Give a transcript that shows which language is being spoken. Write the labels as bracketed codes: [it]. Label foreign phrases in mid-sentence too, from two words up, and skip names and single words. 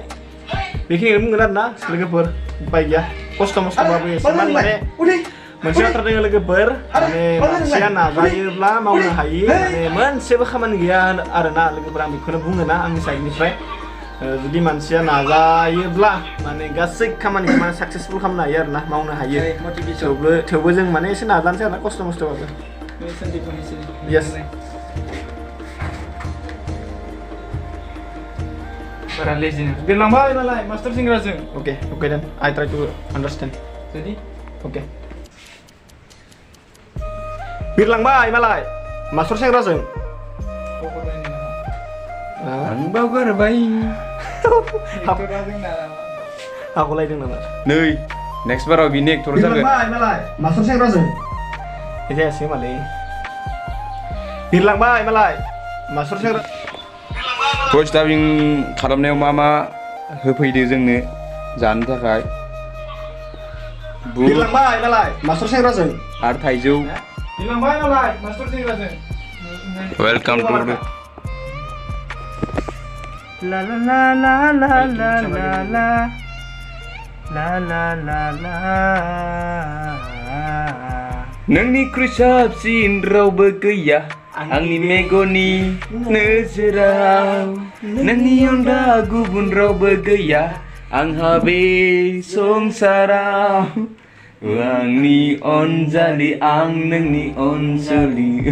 [brx] बेखिनिखौनो बुंगोन आरोना लोगोफोर उपाय गैया खस्थ' मस्थ'बाबो एसेमान माने मोनसे बाथ्रा दङ लोगोफोर माने मानसिया नाजायोब्ला मावनो हायो माने मोनसेबो खामानि गैया आरोना लोगोफोर आं बेखौनो बुङो ना आंनि साइडनिफ्राय जुदि मानसिया नाजायोब्ला माने गासै खामानिखौ माने साक्सेसफुल खालामनो हायो आरोना मावनो हायो थेवबो जों माने एसे नाजानोसै आरोना खस्थ' मस्थ'बाबो यस बारा लेजिनो बिरलांबाय मालाय मास्टार सेंग्राजों [en] okay then I try to understand [brx] रेडी ओके बिरलांबाय मालाय मास्टर सेंग्राजों आं बावगारबाय हागलायदों नामा नै नेक्स्ट बाराव बिनि एक्टर जागोन बिरलांबाय मालाय मास्टर सेंग्राजों जायासै मालै बिरलांबाय मालाय मास्टर सेंग्रा भइस डाबिं खालामनायाव मा होफैदो जोंनो जानो थाखाय बिरलांबाय मालाय मास्टर सेंग्राजों आरो थाइजौ बिरलांबाय मालाय मास्टार सेंग्राजों [en] welcome to ला ला ला ला ला ला ला ला ला ला ला ला [brx] नोंनिख्रुइ साबसिन रावबो गैया आंनि मेगननि नोजोराव नोंनि अनगा गुबुन रावबो गैया आंहा बे संसाराव आंनि अनजालि आं नोंनि अनजालि